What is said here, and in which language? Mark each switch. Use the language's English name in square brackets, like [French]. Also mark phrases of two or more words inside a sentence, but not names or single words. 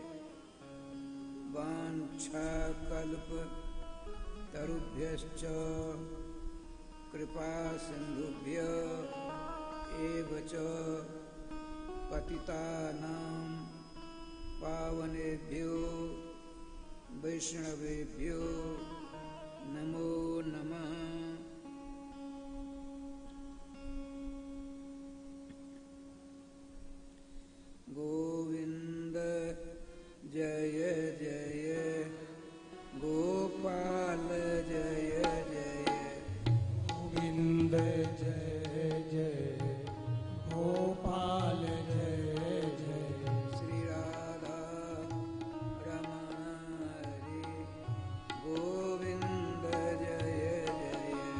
[Sanskrit] वाञ्छाकल्पतरुभ्यश्च कृपा सिन्धुभ्य एव च पतितानां पावनेभ्यो वैष्णवेभ्यो नमो नमः। [Hindi] गोविंद जय जय गोपाल जय जय गोविंद जय जय गोपाल जय जय। श्री राधा रमण हरे गोविंद जय जय